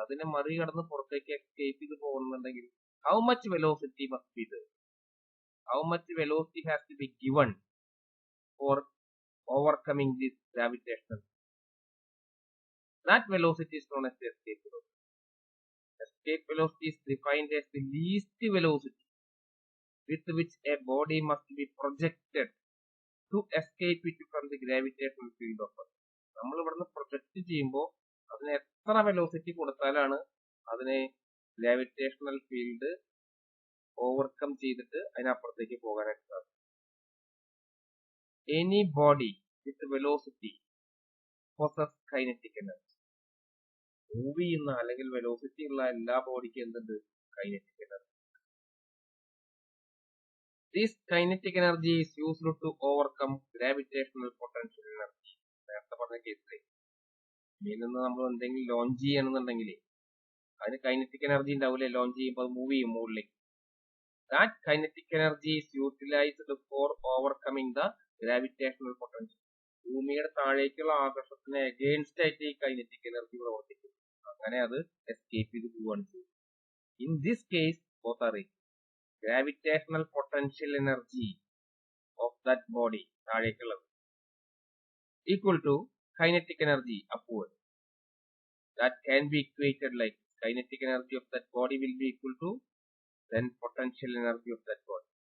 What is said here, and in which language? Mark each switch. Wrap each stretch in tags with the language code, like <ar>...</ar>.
<ml>അതിനെ മറികടന്ന് പുറത്തേക്ക് എസ്കേപ്പ് ചെയ്ത് പോകുന്നുണ്ടെങ്കിൽ</ml> <en>how much velocity must be there? How much velocity has to be given for overcoming this gravitational? That velocity is known as the escape velocity. Escape velocity is defined as the least velocity with which a body must be projected to escape it from the gravitational field of Earth.</en> <ml>നമ്മൾ ഇവിടുന്ന് project ചെയ്യുമ്പോൾ അതിന് എത്ര velocity കൊടുത്താലാണ് അതിനെ gravitational field overcome ചെയ്തിട്ട് അതിനപ്പുറത്തേക്ക് പോകാനായിട്ട് സാധിക്കും.</ml> <en>Any body with velocity possess kinetic energy.</en> <ml>Move ചെയ്യുന്ന അല്ലെങ്കിൽ വെലോസിറ്റി ഉള്ള എല്ലാ ബോഡിക്കും എന്തുണ്ട്? Kinetic energy.</ml> <en>This kinetic energy is used to overcome gravitational potential energy.</en> <ml>നേരത്തെ പറഞ്ഞ കേസിലെ ഇതിൽ നിന്ന് നമ്മൾ എന്തെങ്കിലും ലോഞ്ച് ചെയ്യണമെന്നുണ്ടെങ്കിൽ അതിന് കൈനറ്റിക് എനർജി ഉണ്ടാവില്ലേ? ലോഞ്ച് ചെയ്യുമ്പോൾ മൂവ് ചെയ്യും മുകളിലേക്ക്.</ml> <en>That kinetic energy is utilized for overcoming the gravitational potential.</en> <ml>ഭൂമിയുടെ താഴേക്കുള്ള ആകർഷണത്തിന് എഗെയിൻസ്റ്റ് ആയിട്ട് ഈ കൈനറ്റിക് എനർജി പ്രവർത്തിക്കും. അങ്ങനെ അത് എസ്കേപ്പ് ചെയ്ത് പോവുകയാണ് ചെയ്യുന്നത്.</ml> <en>In this case, both are equal. Gravitational potential energy of that body</en> <ml>താഴേക്കുള്ളത്</ml> <en>equal to kinetic energy upward. That can be equated like kinetic energy of that body will be equal to then potential energy of that body.</en>